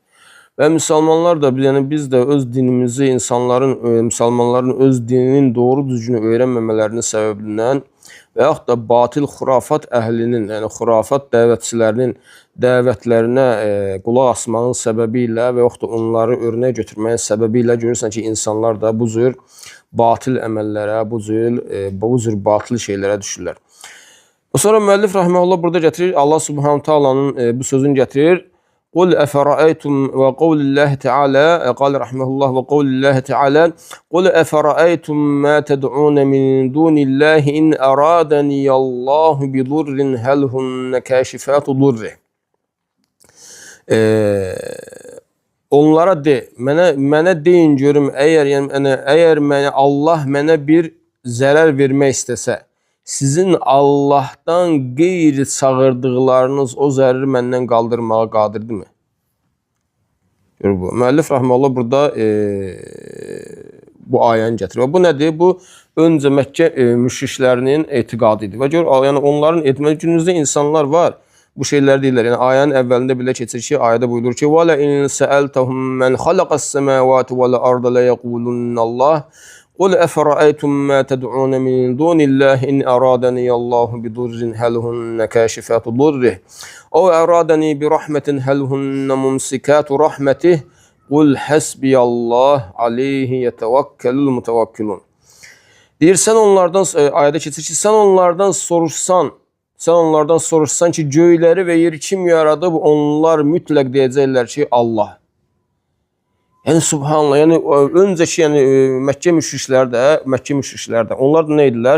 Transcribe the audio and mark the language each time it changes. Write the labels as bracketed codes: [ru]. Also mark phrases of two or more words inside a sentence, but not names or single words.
[az] Və müsəlmanlar da, yəni biz də öz dinimizi müsəlmanların öz dininin doğru düzgün öyrənməmələrinin səbəbindən və yaxud da batil xurafat əhlinin, yəni xurafat dəvətçilərinin dəvətlərinə qulaq asmağın səbəbi ilə və yaxud da onları örnək götürməyin səbəbi ilə görürsən ki, insanlar da bu cür batil əməllərə, bu cür batil şeylərə düşürlər. Sonra müəllif rahimehullah burada gətirir, Allah Subhanahu taalanın bu sözünü gətirir. [ar] قل أفرأيتم وقول الله تعالى قال رحمه الله وقول الله تعالى قل أفرأيتم ما تدعون من دون الله إن أرادني الله بضر هل هن كاشفات ضره. [az] Onlara de, mənə deyin görüm, əgər Allah mənə bir zərər vermək istəsə, sizin Allah'tan qeyri çağırdıqlarınız o zərri məndən qaldırmağa qadirdirmi? Müəllif rahimehullah burada bu ayəni gətirir. Bu nədir? Bu öncə Məkkə müşriklərinin etiqadı idi. Və gör, yəni onların günümüzdə insanlar var. Bu şeylər deyirlər. Yəni ayənin əvvəlində belə keçir ki, ayədə buyurur ki: [ar] "وَلَئِن سَأَلْتَهُم مَّنْ خَلَقَ السَّمَاوَاتِ وَالْأَرْضَ لَيَقُولُنَّ اللَّهُ." قل أفرأيتم ما تدعون من دون الله إن أرادني الله بضر هل هن كاشفات ضره أو أرادني برحمة هل هن ممسكات رحمته قل حسبي الله عليه يتوكل المتوكلون. [az] Deyir, sən onlardan, ayədə keçir ki, sən onlardan soruşsan ki, göyləri və yeri kim yaradıb, onlar mütləq deyəcəklər ki, Allah. Yəni subhanallah, yəni öncəki Məkkə müşriklər də onlar da nə idilər?